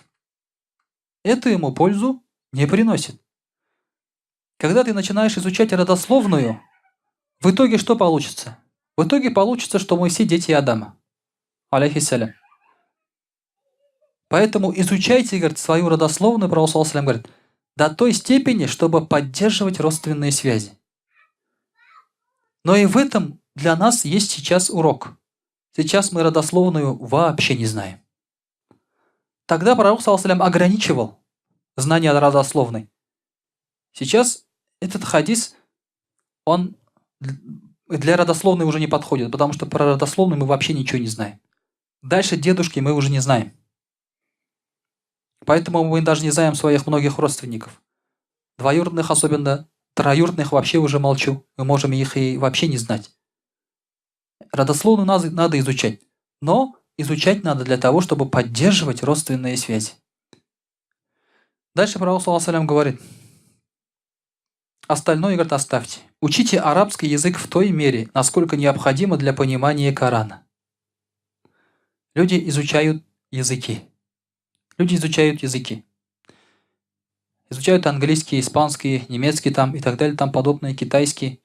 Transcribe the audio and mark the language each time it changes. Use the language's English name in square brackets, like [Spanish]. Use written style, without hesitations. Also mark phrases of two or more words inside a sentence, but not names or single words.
[Russian] Это ему пользу не приносит. Когда ты начинаешь изучать родословную, в итоге что получится? В итоге получится, что мы все дети Адама. Алейхиссалям. Поэтому изучайте, говорит, свою родословную, Пророк [Arabic] صلى الله عليه وسلم [Russian] говорит, до той степени, чтобы поддерживать родственные связи. Но и в этом для нас есть сейчас урок. Сейчас мы родословную вообще не знаем. Тогда Пророк [Arabic] صلى الله عليه وسلم [Russian] ограничивал знания родословной. Сейчас этот хадис, он для родословной уже не подходит, потому что про родословную мы вообще ничего не знаем. Дальше дедушки мы уже не знаем. Поэтому мы даже не знаем своих многих родственников. Двоюродных особенно, троюродных вообще уже молчу. Мы можем их и вообще не знать. Родословную надо изучать. Но изучать надо для того, чтобы поддерживать родственные связи. Дальше Пророк [Arabic] صلى الله عليه وسلم [Russian] говорит: остальное, говорит, оставьте. Учите арабский язык в той мере, насколько необходимо для понимания Корана. Люди изучают языки. Изучают английский, испанский, немецкий там и так далее, там подобное, китайский.